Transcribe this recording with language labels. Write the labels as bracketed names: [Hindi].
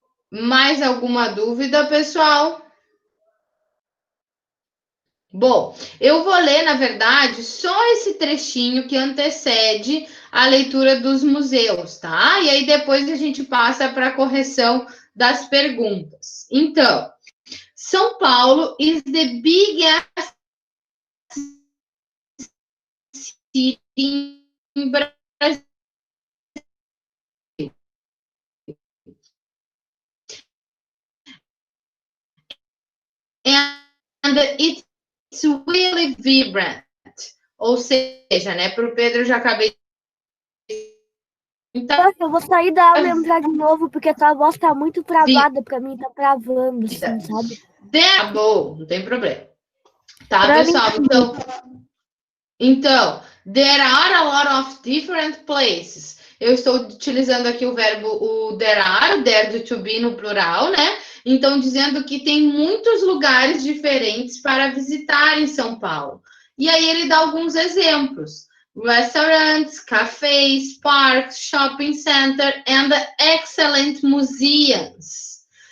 [Portuguese] Mais alguma dúvida, pessoal? Bom, eu vou ler, na verdade, só esse trechinho que antecede a leitura dos museus, tá? E aí depois a gente passa para a correção das perguntas. Então, [English] São Paulo is the biggest city in Brazil. And it's really vibrant. [Portuguese] Ou seja, né, para o Pedro eu já acabei. Então, Nossa, eu vou sair da aula e entrar de novo, porque a tua voz tá muito travada pra mim, tá travando, assim, sabe? bom, não tem problema. Tá, Pra mim, pessoal? Então, [English] there are a lot of different places. [Portuguese] Eu estou utilizando aqui o verbo o there do to be no plural, né? Então, dizendo que tem muitos lugares diferentes para visitar em São Paulo. E aí ele dá alguns exemplos: [English] restaurants, cafés, parks, shopping center and excellent museums.